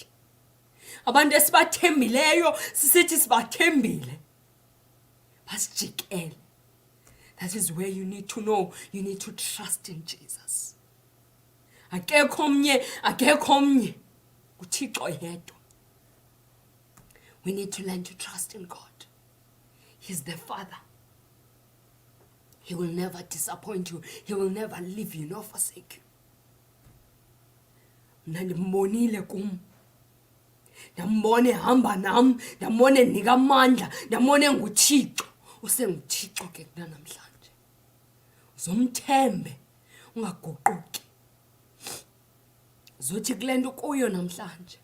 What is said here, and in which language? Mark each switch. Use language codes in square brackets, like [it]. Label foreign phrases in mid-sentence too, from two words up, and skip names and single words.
[xh] Abantu esibathembileyo sisithi sibathembile. Basijikele. [en] That is where you need to know, you need to trust in Jesus. [xh] Akekho omnye uThixo yedwa. [en] We need to learn to trust in God. He's the Father. He will never disappoint you. He will never leave you nor forsake you. [xh] Ndimbonile kum. Ndambone hamba nam, ndambone nika amandla, ndambone nguThixo. UsenguThixo ke namhlanje. Uzomthembe ungaguquki. Zothi kulento kuyo namhlanje.